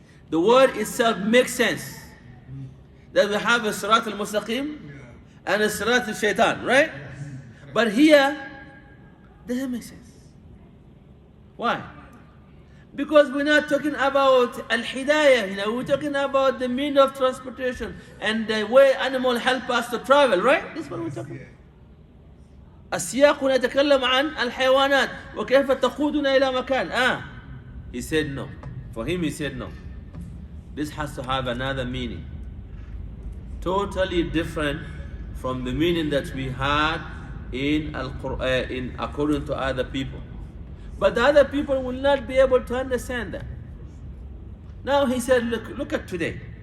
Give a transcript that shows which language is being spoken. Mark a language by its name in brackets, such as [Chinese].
[English] The word itself makes sense. That we have a Surat al-Mustaqim and a Surat al-Shaitan, right? But here, doesn't make sense. Why? Because we're not talking about al-hidayah, we're talking about the means of transportation and the way animals help us to travel, right? This is what we're talking about. [Arabic] السياق نتكلم عن الحيوانات وكيف تقودنا إلى مكان. [English] He said no. For him, he said no. This has to have another meaning. Totally different from the meaning that we had in Al-Quran, according to other people. But the other people will not be able to understand that. Now he said, look at today.